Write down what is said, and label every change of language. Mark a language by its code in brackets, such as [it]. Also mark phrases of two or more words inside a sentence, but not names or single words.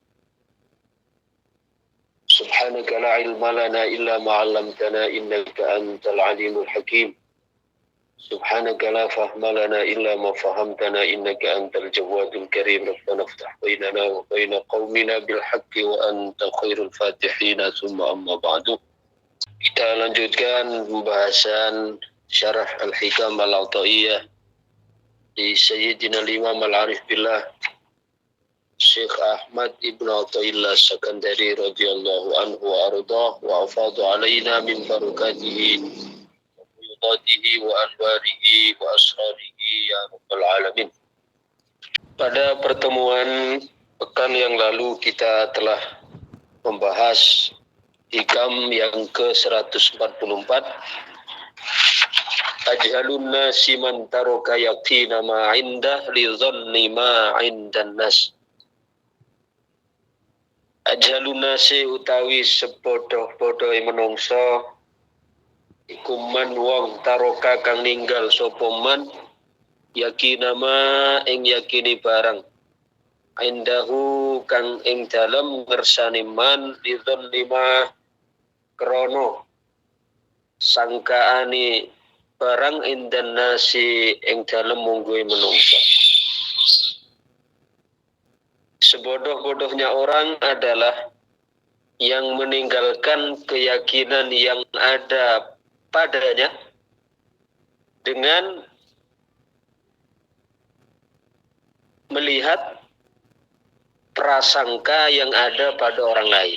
[ar] سبحانك لا علم لنا إلا ما علمتنا إنك أنت العليم الحكيم. سبحانك لا فهم لنا إلا ما فهمتنا إنك أنت الجواد الكريم. ربنا افتح بيننا وبين قومنا بالحق وأنت خير الفاتحين. ثم أما بعد. [id] Kita lanjutkan pembahasan syarah Al-Hikam Al-Ata'iyah di Sayyidina Imam Al-Arif Billah Syekh Ahmad Ibn Ata'illah Sakandari [ar] رضي الله عنه وأرضاه وأفاض علينا من بركاته وفيوضاته وأنواره وأسراره يا رب العالمين. [id] Pada pertemuan pekan yang lalu kita telah membahas hikam yang ke-144. [ar] أجهل الناس من ترك يقين ما عنده لظن ما عند الناس. أجهل الناس [jv] utawi sebodoh-bodoh menungso iku man wong taroka kang ninggal sapa man yakina ma ing yakini barang indahu kang ing dalem ngersani man [ar] لظن ما [jv] krono sangkaani barang [ar] عند الناس [jv] ing dalem mungguhe menungso. [id] Sebodoh-bodohnya orang adalah yang meninggalkan keyakinan yang ada padanya dengan melihat prasangka yang ada pada orang lain.